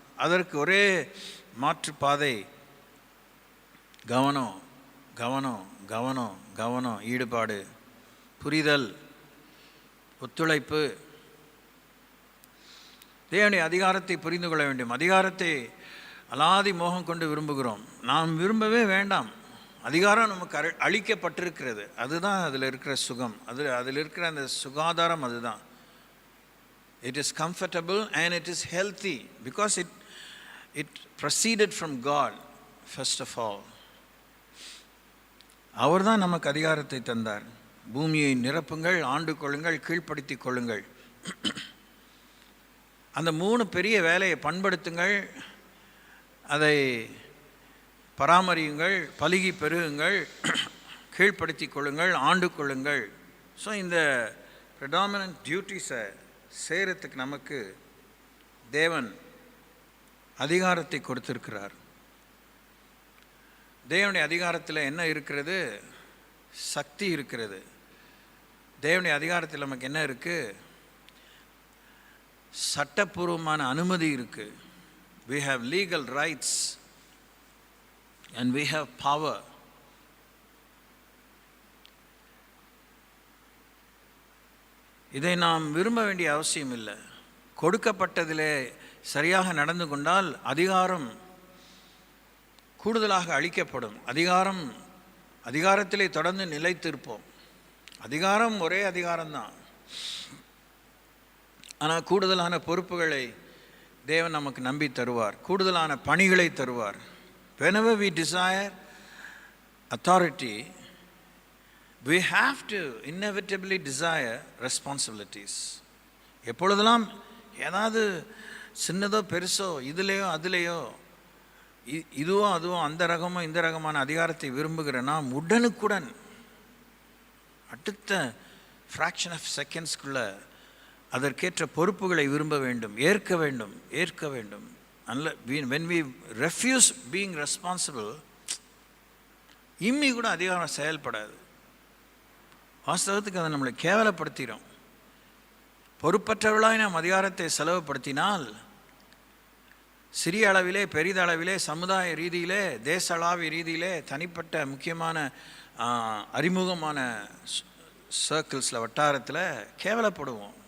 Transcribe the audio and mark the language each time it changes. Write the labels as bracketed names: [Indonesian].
[Tamil] அதற்கு ஒரே மாற்றுப்பாதை கவனம், கவனம், கவனம், கவனம், ஈடுபாடு, புரிதல், ஒத்துழைப்பு. தேவனுடைய அதிகாரத்தை புரிந்து கொள்ள வேண்டும். அதிகாரத்தை அலாதி மோகம் கொண்டு விரும்புகிறோம். நாம் விரும்பவே வேண்டாம். அதிகாரம் நமக்கு அளிக்கப்பட்டிருக்கிறது. அதுதான் அதில் இருக்கிற சுகம், அதில் இருக்கிற அந்த சுகாதாரம். அதுதான். [English] It is comfortable and it is healthy because it proceeded from God first of all. [Tamil] அவர் தான் நமக்கு அதிகாரத்தை தந்தார். பூமியை நிரப்புங்கள், ஆண்டு கொள்ளுங்கள், கீழ்ப்படுத்தி கொள்ளுங்கள். அந்த 3 பெரிய வேலையை பண்படுத்துங்கள், அதை பராமரியுங்கள், பலுகி பெருகுங்கள், கீழ்ப்படுத்தி கொள்ளுங்கள், ஆண்டு கொள்ளுங்கள். ஸோ இந்த ப்ரெடாமினன்ட் டியூட்டிஸை செய்கிறதுக்கு நமக்கு தேவன் அதிகாரத்தை கொடுத்திருக்கிறார். தேவனுடைய அதிகாரத்தில் என்ன இருக்கிறது? சக்தி இருக்கிறது. தேவனுடைய அதிகாரத்தில் நமக்கு என்ன இருக்குது? சட்டப்பூர்வமான அனுமதி இருக்குது. [English] We have legal rights and we have power. [Tamil] இதை நாம் விரும்ப வேண்டிய அவசியம் இல்லை. கொடுக்கப்பட்டதிலே சரியாக நடந்து கொண்டால் அதிகாரம் கூடுதலாக அளிக்கப்படும். அதிகாரத்திலே தொடர்ந்து நிலைத்திருப்போம். அதிகாரம் ஒரே அதிகாரம்தான். ஆனால் கூடுதலான பொறுப்புகளை தேவன் நமக்கு நம்பி தருவார். கூடுதலான பணிகளை தருவார். [English] Whenever we desire authority, we have to inevitably desire responsibilities. [Tamil] எப்பொழுதெல்லாம் ஏதாவது சின்னதோ பெருசோ இதுலேயோ அதுலேயோ இதுவோ அதுவோ அந்த ரகமோ இந்த ரகமான அதிகாரத்தை விரும்புகிற நாம் உடனுக்குடன் அடுத்த [English] fraction of செகண்ட்ஸ்குள்ளே [Tamil] அதற்கேற்ற பொறுப்புகளை விரும்ப வேண்டும், ஏற்க வேண்டும். [English] When we refuse being responsible, [Tamil] இம்மி கூட அதிகாரம் செயல்படாது. வாஸ்தவத்துக்கு அதை நம்மளை கேவலப்படுத்திடும். பொறுப்பற்றவர்களாய் நாம் அதிகாரத்தை செலவுப்படுத்தினால் சிறிய அளவிலே, பெரிதளவிலே, சமுதாய ரீதியிலே, தேசளாவிய ரீதியிலே, தனிப்பட்ட முக்கியமான அறிமுகமான சர்க்கிள்ஸில், வட்டாரத்தில் கேவலப்படுவோம்.